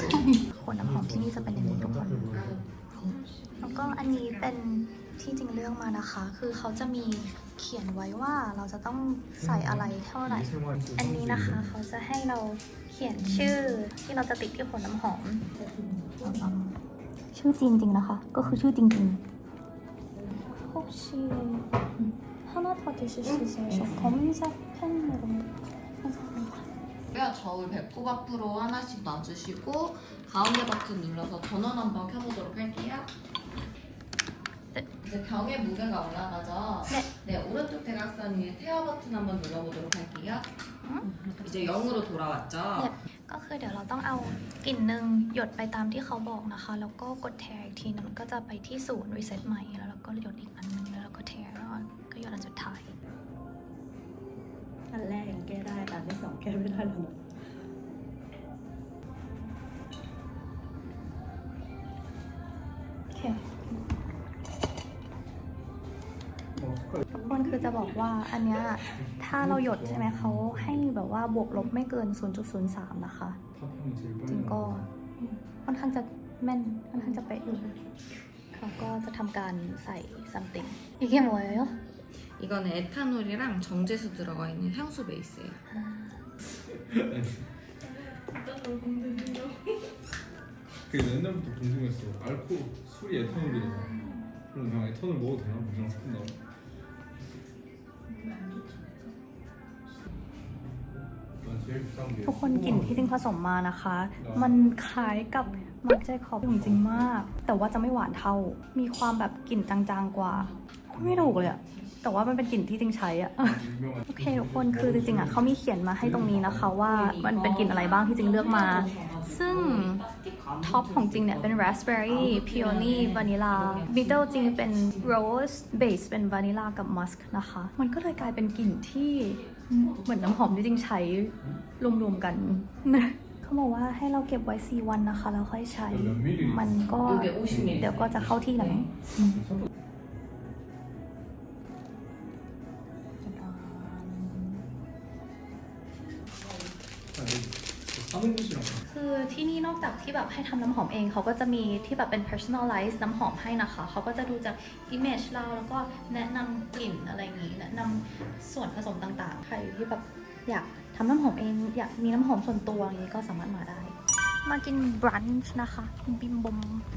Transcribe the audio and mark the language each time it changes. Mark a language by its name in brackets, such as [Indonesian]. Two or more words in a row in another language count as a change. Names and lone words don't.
[Thai] ขวดน้ำหอมที่นี่จะเป็นอย่างนี้ทุกคนแล้วก็อันนี้เป็นที่จริงเรื่องมานะคะ คือเขาจะมีเขียนไว้ว่าเราจะต้องใส่อะไรเท่าไหร่ อันนี้นะคะเขาจะให้เราเขียนชื่อที่เราจะติดที่ขวดน้ำหอม ชื่อจริงๆนะคะ ก็คือชื่อจริงๆ [Korean] 혹시 하나 더 드실 수 있어요? 저 검은색 펜으로 저울 배꼽 앞으로 하나씩 놔주시고 가운데 버튼 눌러서 전원 한번 켜보도록 할게요. 네. 이제 병의 무게가 올라가죠? 네. 네, 오른쪽 대각선 위에 태워 버튼 한번 눌러보도록 할게요. 이제 0으로 돌아왔죠? 네. [Thai] ก็คือเดี๋ยวเราต้องเอากลิ่นหนึ่งหยดไปตามที่เขาบอกนะคะ แล้วก็กดแทร์อีกทีนึงมันก็จะไปที่ศูนย์รีเซ็ตใหม่แล้วเราก็หยดอีกอันหนึงแล้วเราก็แทร์แล้วก็หยดอันสุดท้าย อันแรกยังแก้ได้แต่อันที่สองแก้ไม่ได้แล้วนะ โอเคทุกคนคือจะบอกว่าอันเนี้ยถ้าเราหยดใช่ไหมเขาให้แบบว่าบวกลบไม่เกิน 0.03 นะคะ จริงก็ค่อนข้างจะแม่นค่อนข้างจะเป๊ะอยู่เขาก็จะทำการใส่ something [Korean] 이게 뭐예요? 이거는 에탄올이랑 정제수 들어가 있는 향수 베이스예요. 그게 옛날부터 궁금했어. 알코올, 술이 에탄올이잖아. 그럼 그냥 에탄올 먹어도 되나? 그냥 섞은다고? [Thai] ทุกคนกลิ่นที่จริงผสมมานะคะ มันคล้ายกับมาร์คเจคอบจริงๆมาก แต่ว่าจะไม่หวานเท่า มีความแบบกลิ่นจาง ๆกว่าไม่ถูกเลยอะแต่ว่ามันเป็นกลิ่นที่จริงใช้อะ โอเคทุกคนคือจริงๆอะเขามีเขียนมาให้ตรงนี้นะคะว่ามันเป็นกลิ่นอะไรบ้างที่จริงเลือกมา ซึ่งท็อปของจริงเนี่ยเป็น [English] raspberry peony vanilla middle [Thai] จริงเป็น [English] rose base [Thai] เป็น vanilla กับ musk นะคะ มันก็เลยกลายเป็นกลิ่นที่เหมือนน้ำหอมที่จริงใช้รวมๆกัน เขาบอกว่าให้เราเก็บไว้4 วันนะคะแล้วค่อยใช้ มันก็เดี๋ยวก็จะเข้าที่แล้ว [Korean] 사는 곳이랑 [Thai] คือที่นี่นอกจากที่แบบให้ทำน้ำหอมเองเขาก็จะมีที่แบบเป็น personalize น้ำหอมให้นะคะเขาก็จะดูจาก image เราแล้วก็แนะนำกลิ่นอะไรอย่างนี้แนะนำส่วนผสมต่างๆใครที่แบบอยากทำน้ำหอมเองอยากมีน้ำหอมส่วนตัวอย่างนี้ก็สามารถมาได้ มากิน brunch นะคะบิมบม